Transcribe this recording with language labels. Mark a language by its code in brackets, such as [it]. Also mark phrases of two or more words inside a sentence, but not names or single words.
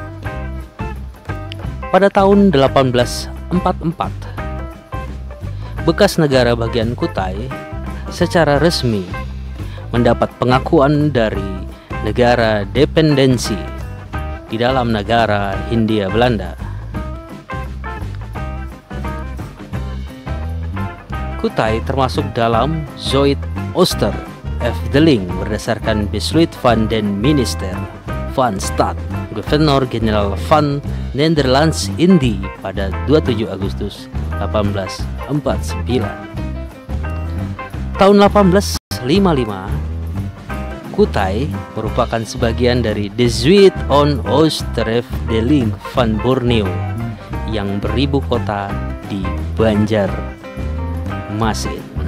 [id] Pada tahun 1844, bekas negara bagian Kutai secara resmi mendapat pengakuan dari negara dependensi di dalam negara Hindia Belanda. Kutai termasuk dalam Zuid-Ooster-Efteling berdasarkan [nl] Besluit van den Minister van Staat Gouvernement-Generaal van Nederlands-Indië [id] pada 27 Agustus 1849. Tahun 1855, Kutai merupakan sebagian dari de Zuid-Ooster-Efteling van Borneo yang beribu kota di Banjarmasin.